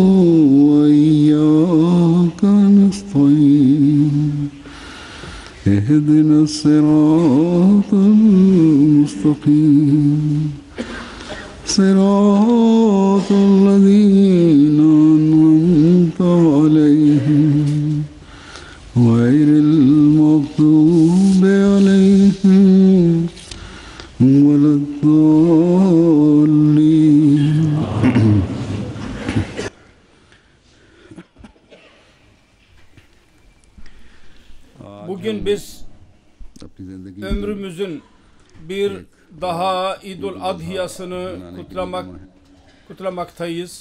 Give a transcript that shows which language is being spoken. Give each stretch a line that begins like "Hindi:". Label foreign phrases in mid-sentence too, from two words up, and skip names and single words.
Arabic: وإياك نستعين اهدنا الصراط المستقيم صراط الذين أنعمت عليهم غير المغضوب عليهم ولا الضالين.
Turkish: Bugün biz ömrümüzün bir daha İdul Adhiyasını kutlamaktayız.